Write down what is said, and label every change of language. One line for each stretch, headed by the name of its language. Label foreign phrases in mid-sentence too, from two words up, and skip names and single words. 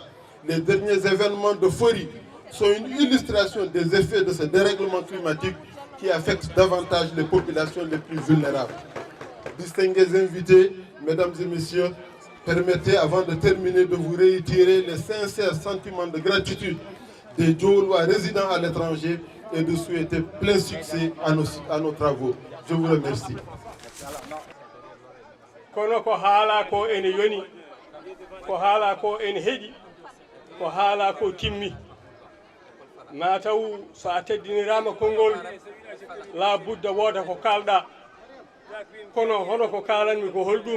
French: Les derniers événements de Fori sont une illustration des effets de ce dérèglement climatique qui affectent davantage les populations les plus vulnérables. Distingués invités, mesdames et messieurs, permettez avant de terminer de vous réitérer les sincères sentiments de gratitude des Djolois résidant à l'étranger et de souhaiter plein succès à nos travaux. Je vous remercie.
Fula: Kono ko haala ko ene yoni, ko haala ko ene heƴi, ko haala ko timmi. Mataw so a teddinirama konngol la budda wooda ko kalɗa. Kono hono ko kalanmi ko holɗum.